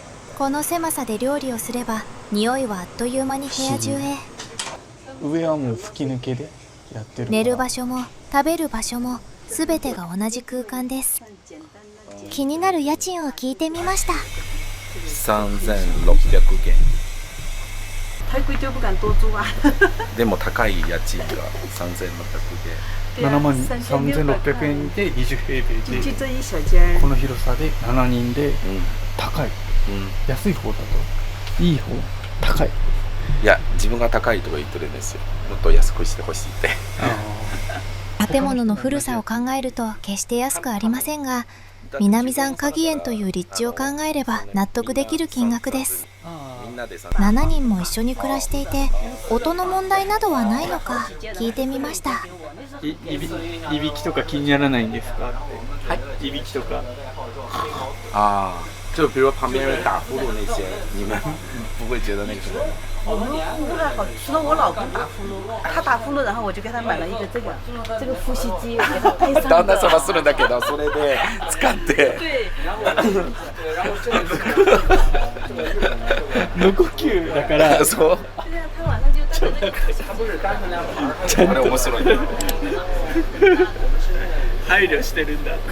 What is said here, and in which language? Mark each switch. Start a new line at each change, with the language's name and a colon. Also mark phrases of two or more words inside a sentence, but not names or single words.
Japanese: この狭さで料理をすれば匂いはあっという間に部屋中へ。上はもう吹き抜けでやってる。寝る場所も食べる場所も全てが同じ空間です。気になる家賃を聞いてみました。
Chinese: 3600 元。太贵就不敢多租啊。
Japanese: でも高い家賃が3600元。 7万3600円で20 平米
Chinese: 进去这一小间。
Japanese: この広さで7人で高い。安い方だといい方、高い。いや、自分が高いとか言ってるんですよ。もっと安くしてほしいって。建物の古さを考えると決して安くありませんが、南山花伎園という立地を考えれば納得できる金額です。7人も一緒に暮らしていて、音の問題などはないのか聞いてみました。いびきとか気にならないんですか？はい。いびきとか。
Chinese: 就比如旁边人打呼噜那些，你们不会觉得那个什么？我们呼噜还好，除了我老公打呼噜，他打呼噜，然后我就给他买了一个这个呼吸机，我给他配上的。
Japanese: 旦那様するんだけど、それで使って。
Chinese: 对。
Japanese: 無呼吸だから。そう。
Chinese: 他晚上就
Japanese: あれ面白いね。配慮してるんだ。